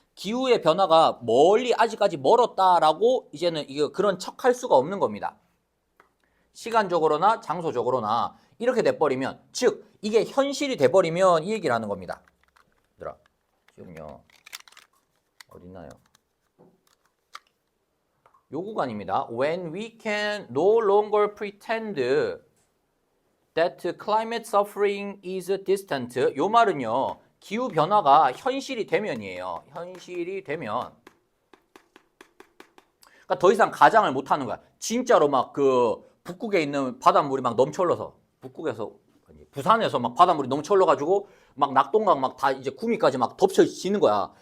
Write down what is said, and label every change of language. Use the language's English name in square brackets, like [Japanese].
[Korean] 기후의 변화가 멀리 아직까지 멀었다라고 이제는 이거 그런 척할 수가 없는 겁니다. 시간적으로나 장소적으로나 이렇게 돼버리면 즉 이게 현실이 돼버리면 이 얘기를 하는 겁니다. 얘들아 지금요 어딨나요? 요 구간입니다. [English] When we can no longer pretend that climate suffering is distant. [Korean] 요 말은요. 기후 변화가 현실이 되면이에요. 현실이 되면. 그러니까 더 이상 가장을 못 하는 거야. 진짜로 막 그 북극에 있는 바닷물이 막 넘쳐 흘러서 북극에서 부산에서 막 바닷물이 넘쳐 흘러 가지고 막 낙동강 막 다 이제 구미까지 막 덮쳐지는 거야.